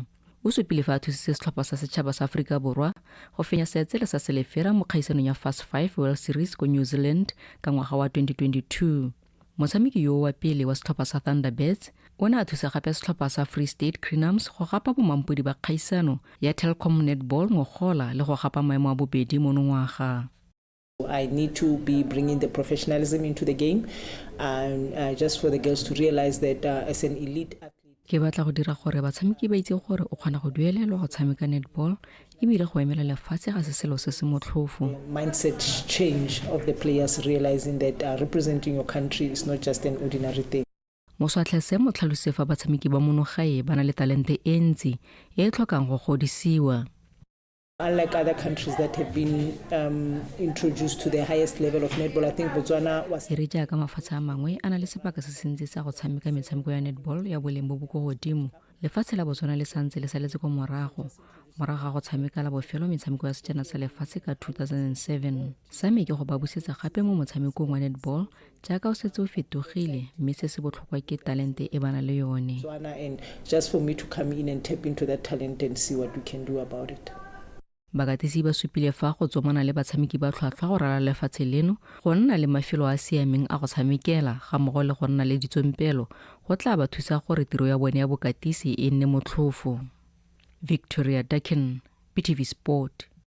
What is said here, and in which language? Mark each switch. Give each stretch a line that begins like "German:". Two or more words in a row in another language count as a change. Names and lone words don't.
Tswana: O supile fa a thusitse setlhopha sa setšhaba sa Afrika Borwa go fenya seetsele sa selefera mo kgaisanong ya Fast 5 World Series ko New Zealand ka ngwaga wa 2022. Motshameki yo wa pele wa setlhopha sa Thunderbirds o ne a thusa gape setlhopha sa Free State Crinums go gapa bomampodi ba kgaisano ya Telkom Netball ngogola le go gapa maemo a bobedi mo ngwaga.
English: I need to be bringing the professionalism into the game and just for the girls to realize that as an elite athlete.
Tswana: Ke batla go dira gore batshameki ba itse gore o kgona go duelelwa go tshameka netball ebile go emela lefatshe ga se selo se se motlhofo.
English: Mindset change of the players realizing that representing your country is not just an ordinary thing.
Tswana: Moswatlesem o tlhalose fa batshameki ba monogae ba na le talente e ntsi e tlhokang go godisiwa.
English: Unlike other countries that have been introduced to the highest level of netball, I think Botswana was...
Tswana: Re jaaka mafatshe a mangwe a na le sebaka se sentse sa go tshameka metshameko ya netball ya boleng bo bo go godimo. Lefatshe la Botswana le santse le saletse go morago ga go tshameka la bofelo metshameko ya sejana sa lefatshe ka 2007. Same ke go ba busetsa gape mo motshamekong wa netball jaaka o setse o fetogile mme se se botlhokwa ke talente e bana le yone.
English: And just for me to come in and tap into that talent and see what we can do about it.
Tswana: Bakatisi ba supile fa go tsomana le batshameki ba tlhwatlhwa go rala lefatshe leno go nna le mafelo a siameng a go tshamekela ga mmogo le go nna le ditsompelo go tla ba thusa gore tiro ya bone ya bokatisi e nne motlhofo. Victoria Daken, PTV Sport.